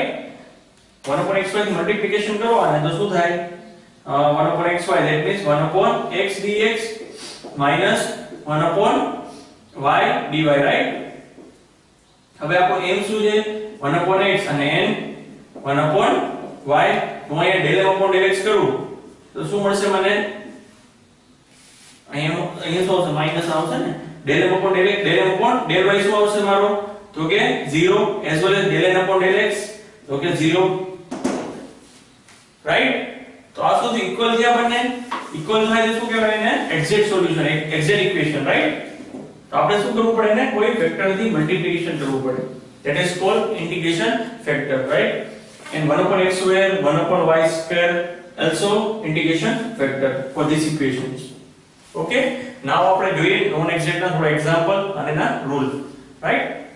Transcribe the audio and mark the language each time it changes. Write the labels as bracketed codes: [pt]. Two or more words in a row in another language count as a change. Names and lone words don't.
[en] 1 upon xy [gu] થી મલ્ટીપ્લિકેશન કરવાના તો શું થાય, [en] 1 upon xy, that means 1 upon x dx minus 1 upon y dy, right? [gu] હવે આપણો m શું છે [en] 1 upon x [gu] અને n [en] 1 upon y. [gu] હું અહીંયા [en] del m upon del x [gu] કરું તો શું મળશે મને? અહીંયા શું આવશે? માઈનસ આવશે ને. [en] del m upon del x, del m upon del y [gu] શું આવશે મારો? તો કે [en] 0 as well as del n upon del x [gu] તો કે [en] 0, રાઈટ? [gu] તો આ શું ઇક્વલ છે? આપણને ઇક્વલ થાય તો શું કહેવાય એને? [en] exact solution, exact equation, right? [gu] તો આપણે શું કરવું પડે ને? કોઈ વેક્ટરથી મલ્ટીપ્લિકેશન કરવું પડે. [en] That is called integration factor, right? And 1 upon x square, 1 upon y square also integration factor for this equations. Okay? [gu] Now આપણે જોઈએ [en] non exact [gu] ના થોડા એક્ઝામ્પલ અને ના રૂલ, રાઈટ?